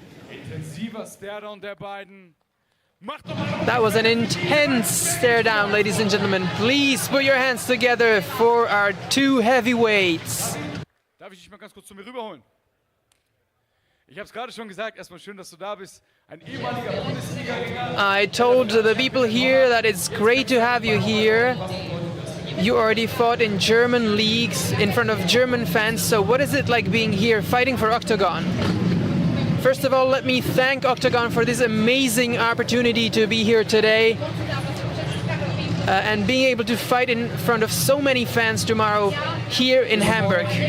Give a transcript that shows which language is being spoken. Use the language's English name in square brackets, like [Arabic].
[German] Intensiver Staredown der beiden. [English] That was an intense stare down, ladies and gentlemen. Please put your hands together for our two heavyweights. [German] Darf ich dich mal ganz kurz zu mir rüberholen? Ich habe es gerade schon gesagt, erstmal schön, dass du da bist. Ein ehemaliger Bundesliga-Ringer. [English] I told the people here that it's great to have you here. You already fought in German leagues in front of German fans, so what is it like being here fighting for Octagon? First of all, let me thank Octagon for this amazing opportunity to be here today and being able to fight in front of so many fans tomorrow here in Hamburg.